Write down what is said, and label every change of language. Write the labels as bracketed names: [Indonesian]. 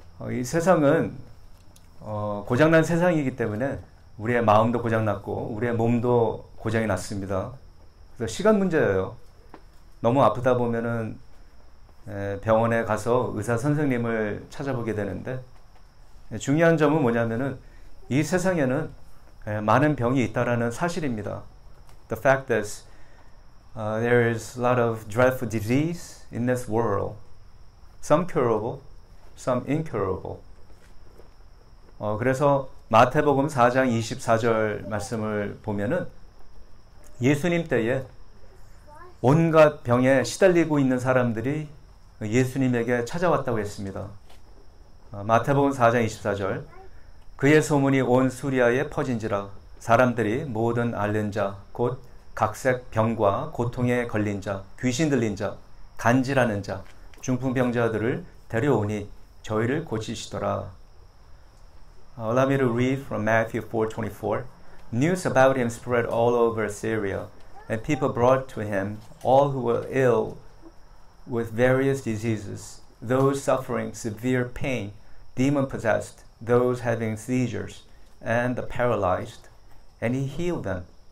[Korean] 이 세상은 고장난 세상이기 때문에 우리의 마음도 고장났고 우리의 몸도 고장이 났습니다. 그래서 시간 문제예요. 너무 아프다 보면은 병원에 가서 의사 선생님을 찾아보게 되는데 중요한 점은 뭐냐면은 이 세상에는 많은 병이 있다라는 사실입니다. [English] The fact is there is a lot of dreadful disease in this world. Some curable, some incurable. [Korean] 그래서 마태복음 4장 24절 말씀을 보면은 예수님 때에 온갖 병에 시달리고 있는 사람들이 예수님에게 찾아왔다고 했습니다. 마태복음 4장 24절. 그의 소문이 온 수리아에 퍼진지라 사람들이 모든 앓는 자 곧 각색 병과 고통에 걸린 자 귀신 들린 자 간질하는 자 중풍병자들을 데려오니 저희를 고치시더라. [English] Allow me to read from Matthew 4:24. News about him spread all over Syria, and people brought to him all who were ill with various diseases, those suffering severe pain, demon-possessed, those having seizures, and the paralyzed, and he healed them.